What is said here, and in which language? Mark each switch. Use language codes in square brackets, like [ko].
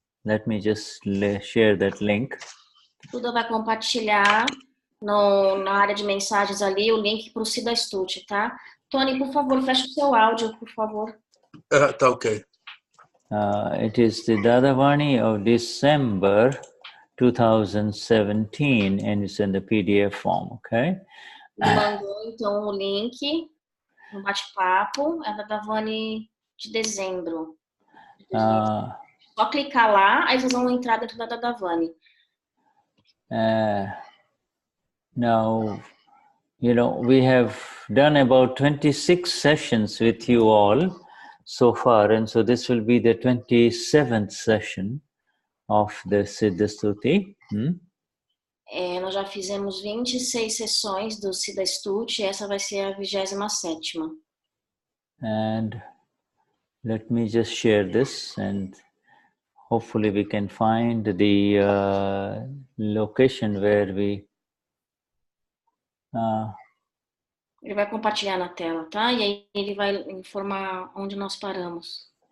[en] Let me just share that link. [pt] Shuddha vai compartilhar na área de mensagens ali o link para o Siddha Stuti, tá? Tony, por favor, feche o seu áudio, por favor. Tá ok. [en] It is the Dadavani of December 2017 and it's in the PDF form, okay? [pt] Ele mandou, então, o link no bate-papo, é da Dadavani de dezembro. Só clicar lá, aí vocês vão entrar dentro da Dadavani. [en] Now, you know, we have done about 26 sessions with you all so far, and so this will be the 27th session of the Siddha Stuti. [pt] Nós já fizemos 26 sessões do Siddha Stuti, essa vai ser a 27ª. [en] And let me just share this, and hopefully we can find the location where we... [pt] Ele vai compartilhar na tela, tá? E aí ele vai informar onde nós paramos.